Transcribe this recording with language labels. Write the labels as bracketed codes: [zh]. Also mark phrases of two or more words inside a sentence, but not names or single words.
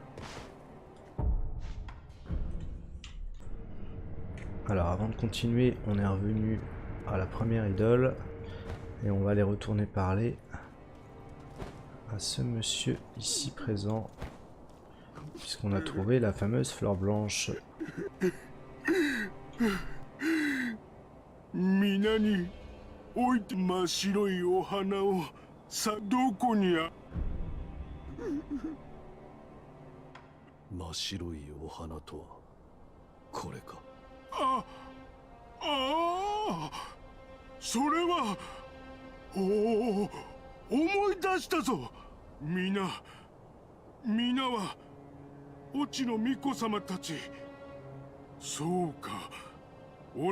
[fr] Alors avant de continuer, on est revenu à la première idole et on va aller retourner parler à ce monsieur ici présent, puisqu'on a trouvé la fameuse fleur blanche. Minani. [ja] おいて真っ白いお花をさどこにあ真っ白いお花とはこれかああそれはおお思い出したぞ皆は越智の巫女様たちそうかオ